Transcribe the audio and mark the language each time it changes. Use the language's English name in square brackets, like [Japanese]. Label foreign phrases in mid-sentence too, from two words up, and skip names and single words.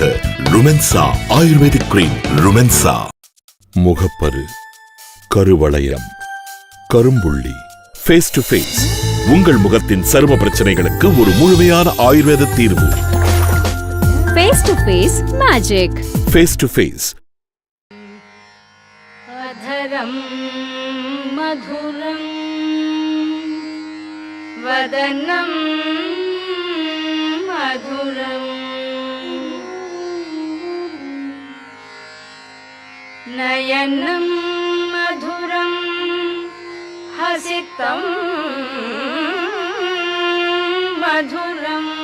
[Tamil] ருமென்சா [English] ayurvedic cream. [Tamil] ருமென்சா. முகப்பரு, கருவளையம், கரும்புள்ளி, ஃபேஸ் டு ஃபேஸ். உங்கள் முகத்தின் சரும பிரச்சனைகளுக்கு ஒரு முழுமையான ஆயுர்வேத தீர்வு. ஃபேஸ் டு ஃபேஸ் மேஜிக். ஃபேஸ் டு ஃபேஸ். [Sanskrit] अधरं मधुरं वदनं मधुरं नयनं मधुरं हसितं मधुरं